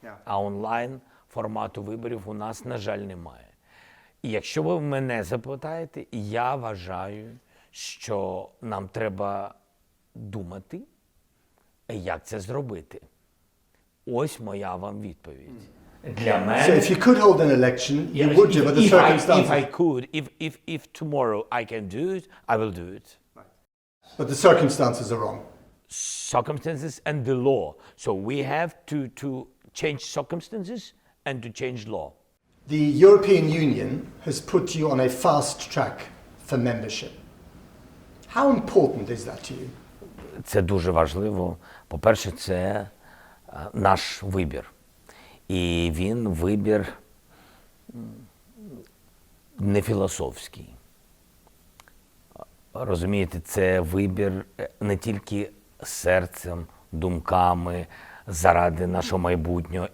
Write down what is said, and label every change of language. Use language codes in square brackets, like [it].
[uk] А онлайн формату виборів у нас, на жаль, немає. І якщо ви мене запитаєте, я вважаю, що нам треба думати, як це зробити. Ось моя вам відповідь. Для мене... [en] So if you could hold an election, you would do, but the circumstances... If I could, if tomorrow I can do it, I will do it. But the circumstances are wrong. Circumstances and the law. So we have to change circumstances and to change law. The European Union has put you on a fast track for membership. How important is that to you? [uk] Це дуже важливо. По-перше, це наш вибір. І він вибір не філософський. Розумієте, це вибір не тільки серцем, думками, заради нашого майбутнього.